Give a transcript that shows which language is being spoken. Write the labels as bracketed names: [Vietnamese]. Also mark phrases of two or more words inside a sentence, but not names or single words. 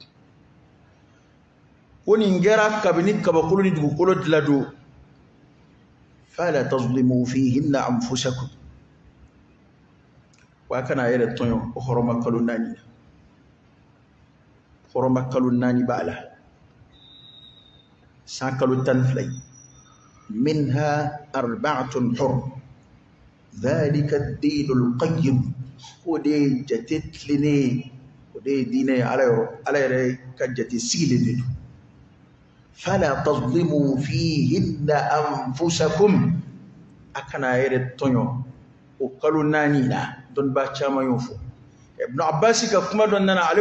[Bambara] ko nin kɛra kabini kabakolo ni dugukolo dilan don [Arabic] فلا تظلموا فيهن أنفسكم [Bambara] wa kana yɛrɛ tɔɲɔ o hɔrɔma kalo naani hɔrɔma kalo naani b'a la san kalo 12 [Arabic] منها أربعة حرم ذلك الدين القيم [Bambara] o de jate tilennen o de diinɛ ye ala yɛrɛ ka jate sigilen de don [Arabic] فلا تظلموا فيهن أنفسكم [Bambara] a kana yɛrɛ tɔɲɔ o kalo naani na dɔnniba caman y'o fɔ ibn abbas ka kuma dɔ nana ale